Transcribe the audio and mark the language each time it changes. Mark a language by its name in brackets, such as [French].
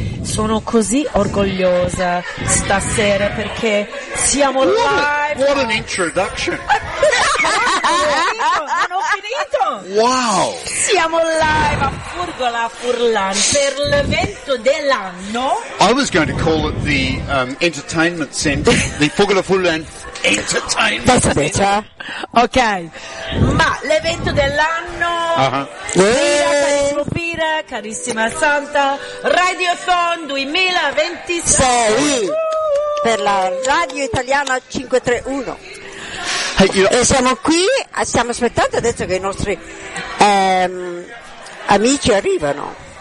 [Italian] Sono così orgogliosa stasera perché siamo live. [English] What an introduction. [Italian] Non ho finito. Wow. Siamo live a Furgola Furlan per l'evento dell'anno. [English] I was going to call it the entertainment center, the Furgola Furlan entertainment center. [Italian] Ok, ma l'evento dell'anno, carissimo Pira, carissima Santa, Radio Son 2026, per la Radio Italiana 531. E siamo qui, stiamo aspettando adesso che i nostri amici arrivano.